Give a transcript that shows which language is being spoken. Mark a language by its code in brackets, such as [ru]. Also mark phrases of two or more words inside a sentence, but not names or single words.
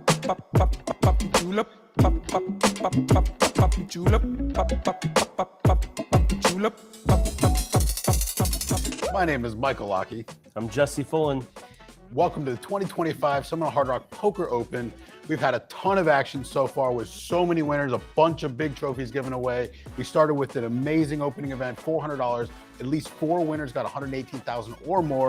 [en] pop, pop, pop, julep, pop, pop, pop, pop, pop, julep, pop, pop, pop, pop, pop, julep, pop, pop, pop. My name is Michael Lockie. I'm Jesse Fullen. Welcome to the 2025 Seminole Hard Rock Poker Open. We've had a ton of action so far with so many winners, a bunch of big trophies given away. We started with an amazing opening event, $400. At least 4 winners got $118,000 or more.